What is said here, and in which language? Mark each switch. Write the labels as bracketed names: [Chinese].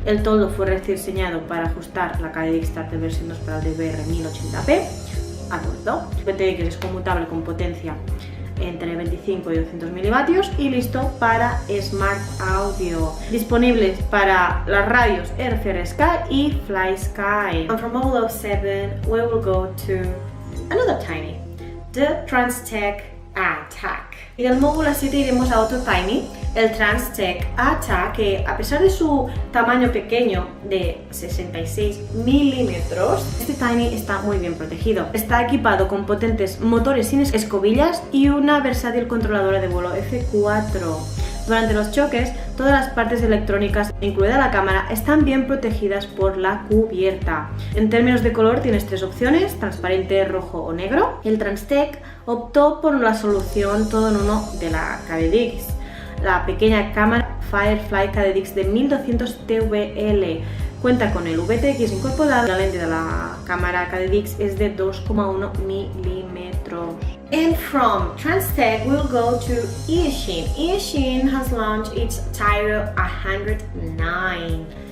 [Spanish] El toldo fue rediseñado para ajustar la KDX Turtle versión 2 para el DVR 1080p adulto. VTX es conmutable con potencia entre 25 y 200 milivatios y listo para Smart Audio. Disponibles para las radios RCR Sky y Fly Sky. [English] And from Mobula 7 we will go to another Tiny, the Transtech Attack. [Spanish] Y del Mobula 7 iremos a otro Tiny, el Transtech Attack, que a pesar de su tamaño pequeño de 66 milímetros, este Tiny está muy bien protegido. Está equipado con potentes motores sin escobillas y una versátil controladora de vuelo F4. Durante los choques, todas las partes electrónicas, incluida la cámara, están bien protegidas por la cubierta. En términos de color tienes 3 opciones, transparente, rojo o negro. El Transtech optó por la solución todo en uno de la KDX, la pequeña cámara Firefly KDX de 1200 TVL. Cuenta con el VTX incorporado. La lente de la cámara KDX es de 2,1 milímetros. [English] And from Transtech we'll go to Eachine. Eachine has launched its Tyro 109.